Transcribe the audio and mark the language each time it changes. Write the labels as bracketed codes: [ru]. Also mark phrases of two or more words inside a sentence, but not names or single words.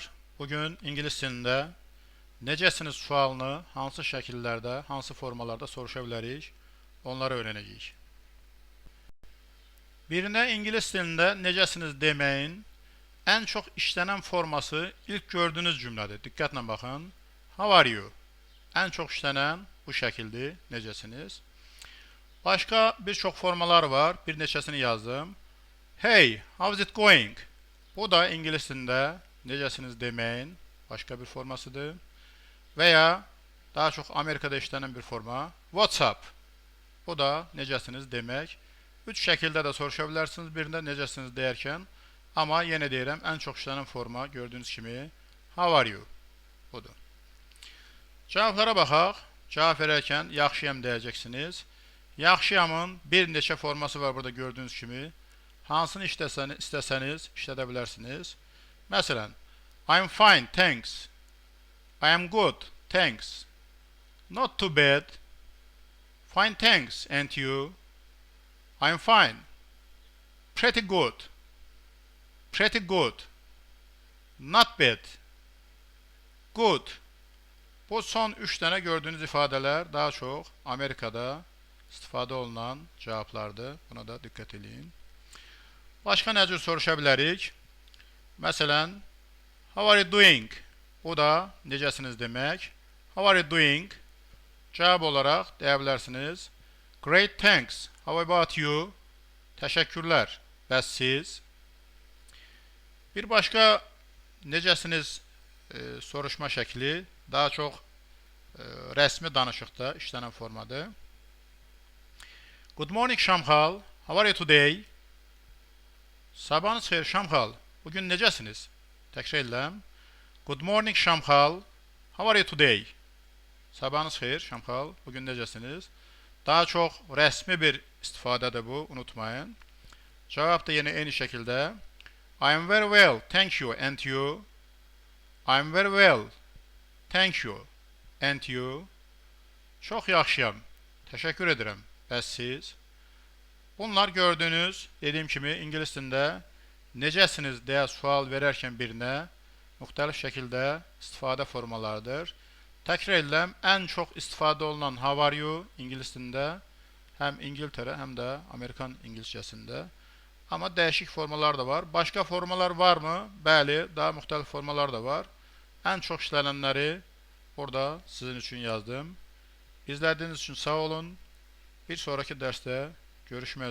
[az] Bugün ingilis dilində necəsiniz sualını hansı şəkillərdə, hansı formalarda soruşa bilərik, onları öyrənəcəyik. Birinə ingilis dilində necəsiniz deməyin ən çox işlənən forması ilk gördüyünüz cümlədir. Diqqətlə baxın. [en] How are you? [az] Ən çox işlənən bu şəkildir. Necəsiniz? Başqa bir çox formalar var. Bir neçəsini yazdım. [en] Hey, how's it going? [az] Bu da ingilis dilində necəsiniz deməyin başqa bir formasıdır. Və ya daha çox Amerikada işlənən bir forma [en] What's up? [az] Bu da necəsiniz demək. Üç şəkildə də soruşa bilərsiniz. Birində necəsiniz deyərkən. Amma yenə deyirəm, ən çox işlənən forma gördüyünüz kimi [en] How are you? [az] Budur. Cavablara baxaq. Cavab verərkən yaxşıyam deyəcəksiniz. Yaxşıyamın bir neçə forması var burada gördüyünüz kimi. Hansını istəsəniz işlədə bilərsiniz. Məsələn, [en] I'm fine, thanks. I am good, thanks. Not too bad. Fine, thanks. And you? I'm fine. Pretty good. Pretty good. Not bad. Good. [az] Bu son 3 dənə gördüyünüz ifadələr daha çox Amerikada istifadə olunan cavablardır. Buna da diqqət edin. Başqa nə cür soruşa bilərik? Məsələn, [en] how are you doing? [az] Bu da necəsiniz demək. [en] How are you doing? [az] Cavab olaraq deyə bilərsiniz. [en] Great, thanks. How about you? [az] Təşəkkürlər. Bəs siz? Bir başqa necəsiniz soruşma şəkli daha çox rəsmi danışıqda işlənən formadır. [en] Good morning, Şamxal. How are you today? [az] Sabahınız xeyir, Şamxal. Bugün necəsiniz? Təkrar edirəm. [en] Good morning, Şamxal. How are you today? [az] Sabahınız xeyir, Şamxal. Bugün necəsiniz? Daha çox rəsmi bir istifadədir bu, unutmayın. Cavab da yenə eyni şəkildə. [en] I am very well, thank you, and you? I am very well, thank you, and you? [az] Çox yaxşıyam, təşəkkür edirəm. Bəs siz? Bunlar gördüyünüz, dediyim kimi, ingilis dilində necəsiniz deyə sual verərkən birinə müxtəlif şəkildə istifadə formalarıdır. Təkrar edirəm, ən çox istifadə olunan [en] how are you [az] ingilis dilində həm İngiltərə, həm də Amerikan ingiliscəsində. Amma dəyişik formalar da var. Başqa formalar varmı? Bəli, daha müxtəlif formalar da var. Ən çox işlənənləri burada sizin üçün yazdım. İzlədiyiniz üçün sağ olun. Bir sonraki dərsdə görüşmək üzrə.